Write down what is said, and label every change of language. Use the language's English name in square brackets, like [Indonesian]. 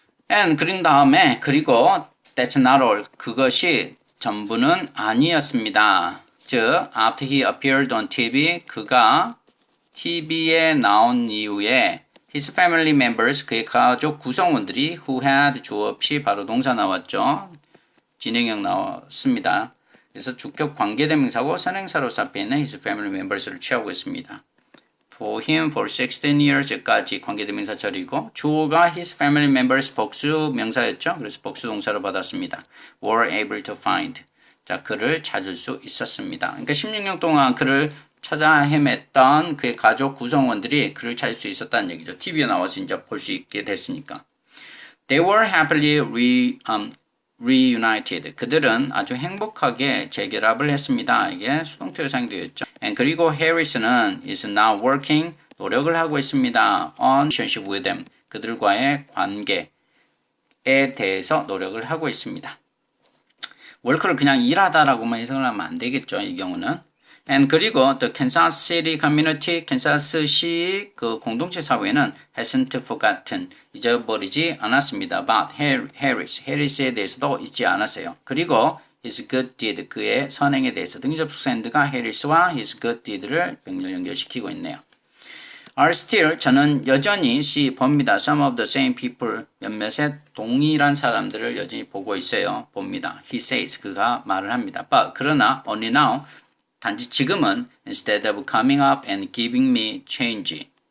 [English] and [Korean] 그린 다음에 그리고 [English] that's not all. [Korean] 그것이 전부는 아니었습니다. 즉 [English] after he appeared on TV [Korean] 그가 TV에 나온 이후에 his family members 그의 가족 구성원들이 who had 주어 없이 바로 동사 나왔죠. 진행형 나왔습니다. 그래서 주격 관계대명사고 선행사로서 앞에 있는 his family members를 취하고 있습니다. For him for 16 years까지 관계대명사 처리고 주어가 his family members 복수 명사였죠. 그래서 복수 동사로 받았습니다. [English] were able to find. [Korean] 자, 그를 찾을 수 있었습니다. 그러니까 16년 동안 그를 찾아 헤맸던 그의 가족 구성원들이 그를 찾을 수 있었다는 얘기죠. TV에 나와서 이제 볼 수 있게 됐으니까. [English] They were happily reunited. [Korean] 그들은 아주 행복하게 재결합을 했습니다. 이게 수동태로 사용되어 있죠. [English] And 그리고 Harris는 is now working. [Korean] 노력을 하고 있습니다. [English] On relationship with them. [Korean] 그들과의 관계에 대해서 노력을 하고 있습니다. work를 그냥 일하다라고만 해석을 하면 안 되겠죠. 이 경우는. And 그리고 the Kansas City Community, 캔사스시 그 공동체 사회는 [English] hasn't forgotten, [Korean] 잊어버리지 않았습니다. But Harris에 대해서도 잊지 않았어요. 그리고 his good deed, 그의 선행에 대해서 등접속사 and가 Harris와 his good deed를 병렬 연결시키고 있네요. are still, 저는 여전히 봅니다. [English] Some of the same people, [Korean] 몇몇의 동일한 사람들을 여전히 보고 있어요. 봅니다. [English] He says, [Korean] 그가 말을 합니다. [English] But 그러나 only now, [Korean] 단지 지금은 [English] instead of coming up and giving me change.